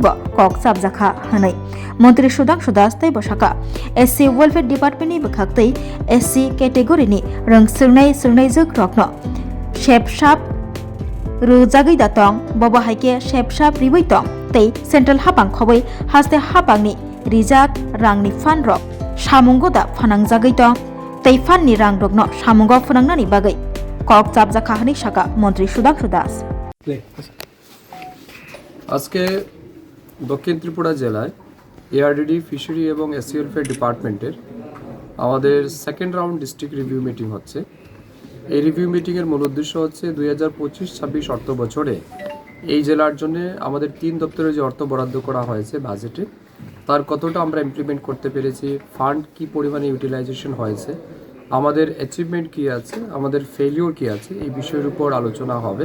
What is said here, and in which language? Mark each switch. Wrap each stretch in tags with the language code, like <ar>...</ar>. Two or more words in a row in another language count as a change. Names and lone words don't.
<trp>Bo Kok Sab Jakha Hanai Montri Sudangshu Das Taibo Shaka</trp> <en>SC Welfare Department</en> <trp>ni Bekhaktai</trp> <en>SC category</en> <trp>ni Rang Surnai Juk Rokno Shep Shap Rujagai Datong Bobaike Shep Shap Ribai Tong Tei Central Hapang Khobei Haste Hapang ni Rijak Rangni Fan Rok Shamungo da Fanang Jagai Tong Tei Fan ni Rang Rokno Shamungo Funangnani Bagai Kok Sab Jakha Hani Shaka Montri Sudangshu Das</trp> <bn>আজকে দক্ষিণ ত্রিপুরা জেলায় এআরডিডি ফিশারি এবং এসসি ওয়েলফেয়ার ডিপার্টমেন্টের আমাদের</bn> <en>second round district review meeting</en> <bn>হচ্ছে। এই রিভিউ মিটিংয়ের মূল উদ্দেশ্য হচ্ছে 2025-26 অর্থ বছরে এই জেলার জন্য আমাদের 3 দপ্তরে যে অর্থ বরাদ্দ করা হয়েছে বাজেটে তার কতটা আমরা ইমপ্লিমেন্ট করতে পেরেছি, ফান্ড কি পরিমাণে ইউটিলাইজেশন হয়েছে, আমাদের অ্যাচিভমেন্ট কি আছে, আমাদের ফেলিওর কি আছে, এই বিষয়ের উপর আলোচনা হবে।</bn>